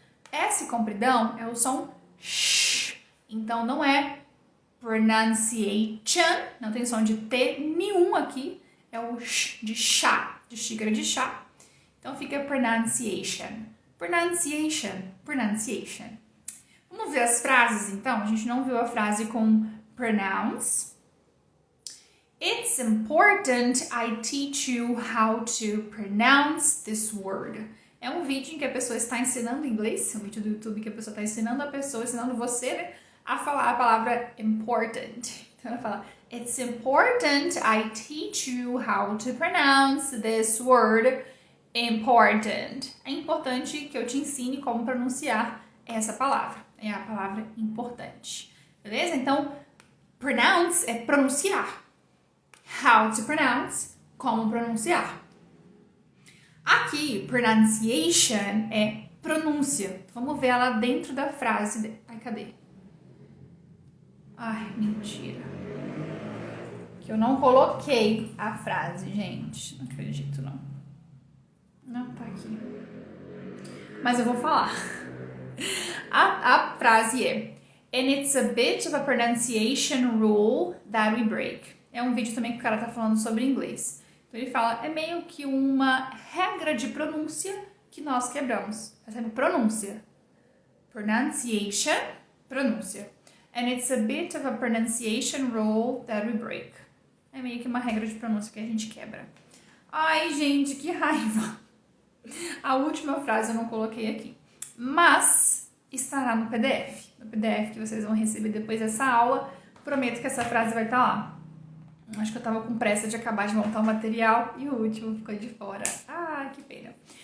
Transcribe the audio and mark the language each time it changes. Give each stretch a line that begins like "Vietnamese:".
Portuguese: S compridão é o som sh. Então, não é pronunciation, não tem som de T nenhum aqui. É o sh de chá, de xícara de chá. Então, fica pronunciation, pronunciation, pronunciation. Vamos ver as frases, então? A gente não viu a frase com pronounce.
English: It's important I teach you how to pronounce this word.
Portuguese: É um vídeo em que a pessoa está ensinando inglês, um vídeo do YouTube que a pessoa está ensinando a pessoa, ensinando você, né, a falar a palavra important. Então ela fala,
English: it's important I teach you how to pronounce this word important.
Portuguese: É importante que eu te ensine como pronunciar essa palavra. É a palavra importante. Beleza? Então, pronounce é pronunciar.
English: How to pronounce,
Portuguese: como pronunciar. Aqui, pronunciation é pronúncia. Vamos ver ela dentro da frase. Ai, cadê? Ai, mentira. Que eu não coloquei a frase, gente. Não acredito, não. Não, tá aqui. Mas eu vou falar. A frase é
English: And it's a bit of a pronunciation rule that we break.
Portuguese: É um vídeo também que o cara tá falando sobre inglês. Então ele fala, é meio que uma regra de pronúncia que nós quebramos. Essa é a pronúncia. Pronunciation, pronúncia.
English: And it's a bit of a pronunciation rule that we break.
Portuguese: É meio que uma regra de pronúncia que a gente quebra. Ai, gente, que raiva. A última frase eu não coloquei aqui. Mas estará no PDF. No PDF que vocês vão receber depois dessa aula. Prometo que essa frase vai estar lá. Acho que eu tava com pressa de acabar de montar o material e o último ficou de fora. Ah, que pena.